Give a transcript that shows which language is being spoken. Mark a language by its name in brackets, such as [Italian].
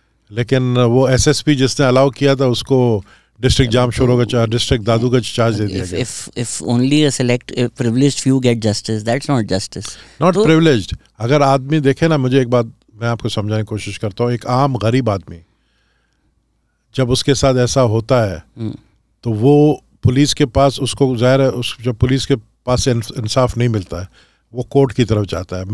[Urdu] لیکن وہ S S P جس نے الاؤ کیا تھا اس کو ڈسٹرکٹ جام شورو کا ڈسٹرکٹ دادو کا چارج دے دیا گیا. [English] If only a select privileged few get justice, that's not justice. Not privileged. [Urdu] اگر آدمی دیکھے نا، مجھے ایک بات میں آپ کو سمجھانے کی کوشش کرتا ہوں. ایک عام غریب آدمی جب اس کے ساتھ ایسا ہوتا ہے تو وہ پولیس کے پاس، اس کو ظاہر ہے جب پولیس کے پاس سے انصاف نہیں ملتا ہے، وہ کورٹ کی طرف جاتا ہے.